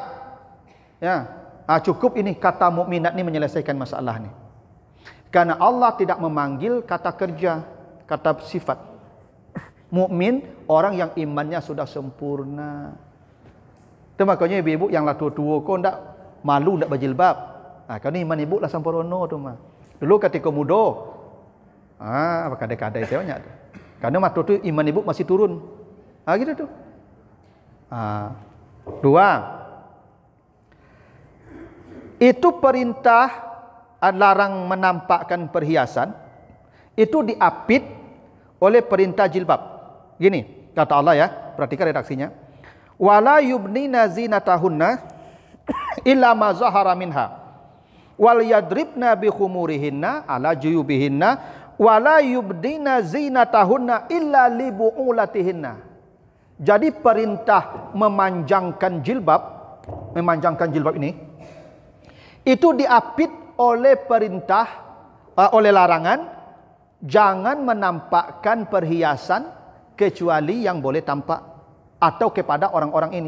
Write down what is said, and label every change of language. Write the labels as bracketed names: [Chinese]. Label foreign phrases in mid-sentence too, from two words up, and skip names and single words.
[Indonesian] Ya, cukup ini kata mukminat ini menyelesaikan masalah ini. Karena Allah tidak memanggil kata kerja, kata sifat. Mukmin orang yang imannya sudah sempurna. Itu makanya ibu-ibu yang lah tua-tua [Minangkabau] kau ndak malu ndak berjilbab. [Indonesian] Kalau iman ibu lah sempurna tu mah. Dulu ketika muda, kadai-kadai saya banyak tu. Karena waktu tu iman ibu masih turun. Gitu tu. Dua. Itu perintah larang menampakkan perhiasan itu diapit oleh perintah jilbab. Gini, kata Allah ya, perhatikan redaksinya. [Arabic] ولا يبدين زينتهن إلا ما ظهر منها وليضربن بخمرهن على جيوبهن ولا يبدين زينتهن إلا لبعولتهن. [Indonesian] Jadi perintah memanjangkan jilbab ini itu diapit oleh perintah oleh larangan jangan menampakkan perhiasan kecuali yang boleh tampak atau kepada orang-orang ini.